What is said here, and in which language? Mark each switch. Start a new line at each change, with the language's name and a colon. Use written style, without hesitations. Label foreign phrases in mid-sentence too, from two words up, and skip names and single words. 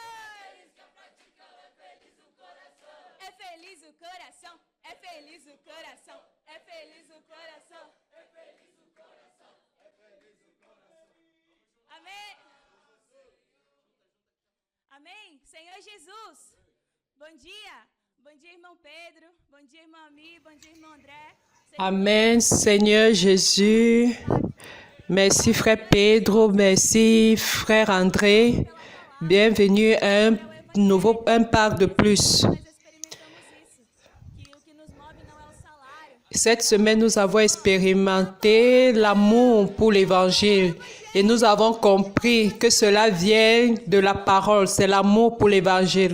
Portuguese: É feliz o coração, é feliz o coração, é feliz o coração, é feliz o coração, é feliz o coração. Amém. Amém. Senhor Jesus, bom dia. Bom dia, irmão Pedro. Bom dia, irmão Ami. Bom dia, irmão André.
French: Amen, Seigneur Jésus. Merci, frère Pedro. Merci, frère André. Bienvenue à un Pâques de plus. Cette semaine, nous avons expérimenté l'amour pour l'Évangile et nous avons compris que cela vient de la parole, c'est l'amour pour l'Évangile.